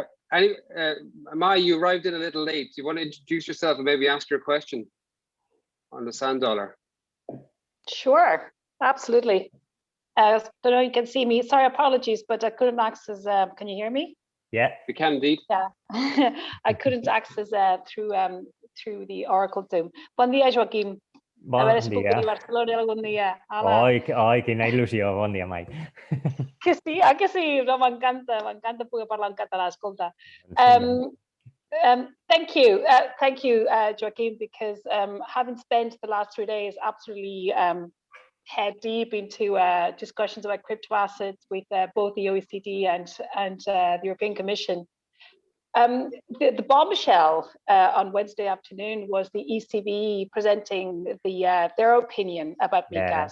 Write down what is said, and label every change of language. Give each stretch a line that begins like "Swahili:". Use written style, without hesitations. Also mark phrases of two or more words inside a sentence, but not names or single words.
English: Mai, you arrived in a little late. Do you want to introduce yourself and maybe ask your question on the sand dollar? Sure, absolutely. I don't know if you can see me. Sorry, apologies, but I couldn't access. Can you hear me? Yeah, we can indeed. Yeah, I couldn't access through the Oracle Zoom.
Catalan: Bon dia, Joaquim. Bon dia. Barcelona algun dia. Ai, quina il·lusió. Bon dia, Mai. Que sí, que sí. No, m'encanta poder parlar en català, escolta.
English: Thank you, Joaquim, because having spent the last 3 days absolutely head deep into discussions about crypto assets with both the OECD and the European Commission. The bombshell on Wednesday afternoon was the ECB presenting their opinion about MiCA.